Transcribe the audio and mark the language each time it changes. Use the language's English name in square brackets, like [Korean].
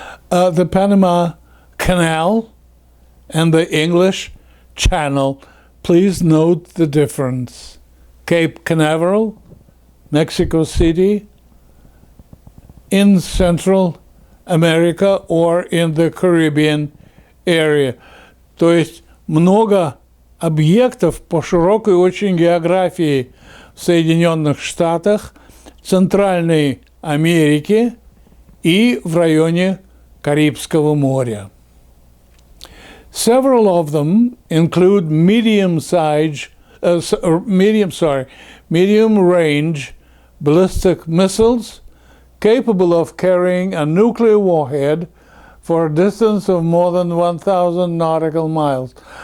[English] The Panama Canal and the English Channel. Please note the difference. Cape Canaveral, Mexico City, in Central America or in the Caribbean area. [Russian] То есть много объектов по широкой очень географии в Соединенных Штатах, Центральной Америки и в районе Карибского моря. [English] Several of them include medium-range ballistic missiles capable of carrying a nuclear warhead for a distance of more than 1,000 nautical miles.